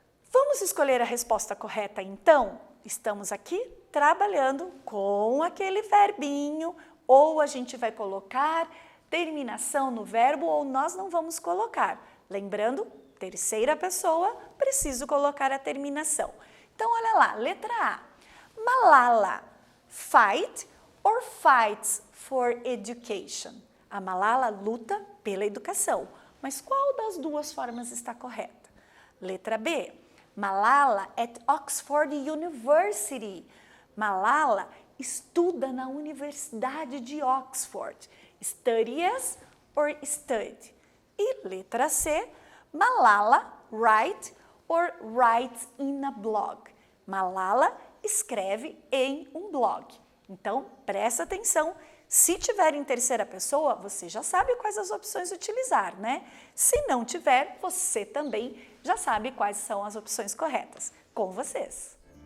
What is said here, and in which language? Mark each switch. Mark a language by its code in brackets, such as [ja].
[pt] Vamos escolher a resposta correta, então? Estamos aqui trabalhando com aquele verbinho, ou a gente vai colocar terminação no verbo, ou nós não vamos colocar. Lembrando, terceira pessoa, preciso colocar a terminação. Então, olha lá, letra A. [en] Malala, fight or fights for education? [pt] A Malala luta pela educação, mas qual das duas formas está correta? Letra B. [en] Malala at Oxford University. [pt] Malala estuda na Universidade de Oxford. [en] Studies or study? [pt] E letra C. [en] Malala write or writes in a blog? [pt] Malala escreve em um blog. Então, presta atenção Se tiver em terceira pessoa, você já sabe quais as opções utilizar, né? Se não tiver, você também já sabe quais são as opções corretas. Com vocês!